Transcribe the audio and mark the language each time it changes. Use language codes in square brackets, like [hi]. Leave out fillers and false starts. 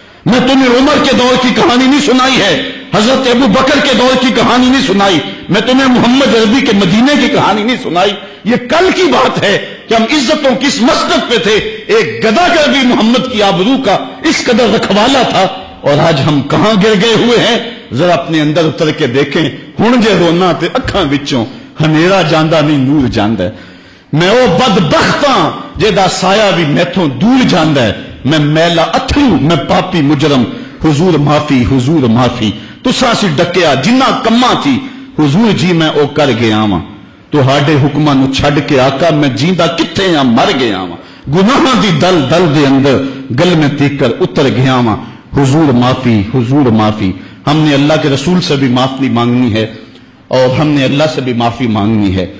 [ur] میں تمہیں عمر کے دور کی کہانی نہیں سنائی ہے، حضرت ابو بکر کے دور کی کہانی نہیں سنائی، میں تمہیں محمد عربی کے مدینے کی کہانی نہیں سنائی. یہ کل کی بات ہے کہ ہم عزتوں کس مسجد پہ تھے. ایک گدا کا بھی محمد کی آبرو کا اس قدر رکھوالا تھا، اور آج ہم کہاں گر گئے ہوئے ہیں. ذرا اپنے اندر اتر کے دیکھیں. [pa] ہن جے رونا تے اکھاں وچوں ہنیرا جاندا نہیں نور جاندا ہے. میں او بدبختاں جیدا سایہ بھی میتھوں دور جاندا ہے. میں میلا اتھرو، میں پاپی مجرم، حضور معافی حضور معافی. تساں سی ڈکیا جنہ کماں تھی حضور جی میں او کر گیا واں. تہاڈے حکماں نو چھڈ کے آقا میں جیندا کتھے ہاں مر گیا واں. گناہاں دی دل دل دے اندر گل میں تیکر اتر گیا واں. حضور معافی حضور معافی. [ur] ہم نے اللہ کے رسول سے بھی معافی مانگنی ہے اور ہم نے اللہ سے بھی معافی مانگنی ہے.